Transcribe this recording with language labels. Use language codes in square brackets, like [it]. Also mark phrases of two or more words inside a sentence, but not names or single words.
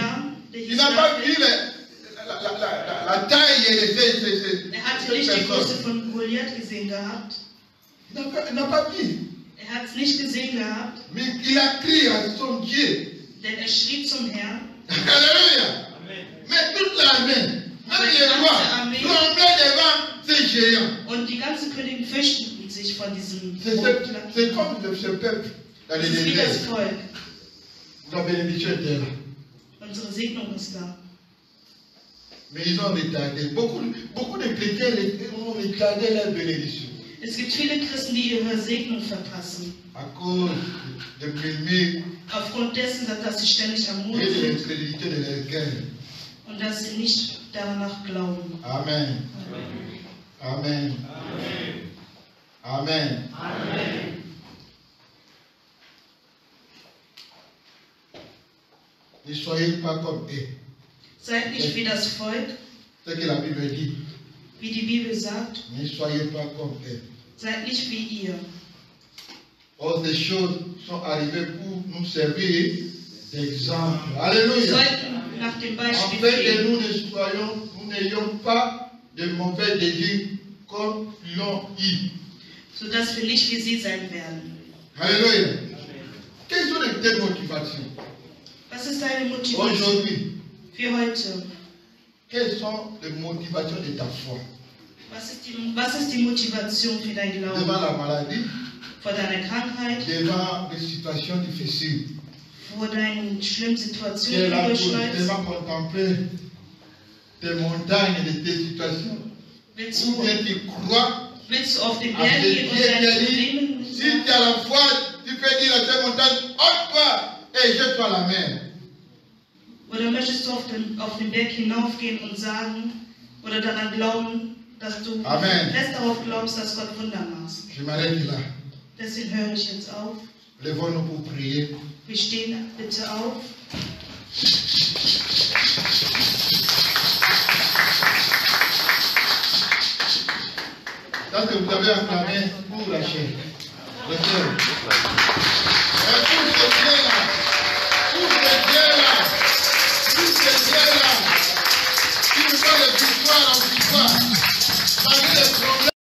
[fr] Il n'a pas vu la taille et les [de] hat nicht die Größe von Goliath gesehen gehabt. [fr] Il n'a pas vu. [de] Hat es nicht gesehen gehabt. [fr] Mais il a crié à son Dieu. [de] Denn schrie zum Herrn. [fr] Alléluia. Mais toute l'armée, même les rois, tremblaient devant ces géants. [de] Und die ganzen Könige fürchteten sich von diesem [fr] C'est comme ce peuple dans les [de] wie das [fr] déserts. [de] Volk. [fr] La bénédiction était là. [de] Unsere Segnung ist da. [fr] Mais ils ont retardé. Beaucoup de chrétiens ont retardé leur bénédiction. [de] Es gibt viele Christen, die ihre Segnung verpassen. [fr] À cause de murmures [de] Aufgrund dessen, dass sie ständig [fr] et [de] ermutigen [fr] de [de] sind [fr] l'incrédulité de leur cœur. [de] und dass sie nicht danach glauben. [fr] Amen. Amen. Amen. Ne soyez pas comme eux. [de] Seid nicht wie das Volk, [fr] C'est ce que la Bible dit. [de] wie die Bibel sagt. [fr] Ne soyez pas comme eux. [de] Seid nicht wie ihr. [fr] Or, ces choses sont arrivées pour nous servir d'exemple. [de] Wir [fr] Alléluia. [de] sollten nach dem Beispiel [fr] Afin que [de] gehen, [fr] nous n'ayons pas de mauvais désirs comme l'ont eu. [de] sodass wir nicht wie sie sein werden. [fr] Alléluia. Quelles sont les telles motivations [de] Was ist deine Motivation [fr] aujourd'hui? [de] für heute? [fr] Quelles sont les motivations de ta foi? [de] Was ist die Motivation für dein [fr] Devant [de] Glauben? [fr] la maladie, [de] Vor deiner Krankheit, [fr] devant des situations difficiles. [de] vor deinen schlimmen [fr] Tu [de] Situationen, [fr] es [de] die [fr] là [de] du [fr] pour [de] durchläufst? [fr] tellement contempler tes montagnes et tes situations. [de] Willst [fr] Ou bien tu crois [de] du auf den [fr] à [de] Berg [fr] ce [de] gehen und [fr] Dieu qui [de] deine [fr] a dit, [de] Probleme [fr] si tu as la foi, tu peux dire à cette montagne, ôte-toi et jette-toi à la mer. [de] Oder möchtest du auf den Berg hinaufgehen und sagen oder daran glauben, dass du [fr] Amen. [de] fest darauf glaubst, dass Gott Wunder macht? [fr] Je m'arrête là. [de] Deswegen höre ich jetzt auf. [fr] Lèvons-nous pour prier. Wir stehen bitte auf. Tant que vous avez acclamé pour la chair. Le cœur. Et pour ce Dieu-là, pour ce Dieu-là, pour ce Dieu-là, qui nous donne de victoire en victoire, malgré les problèmes.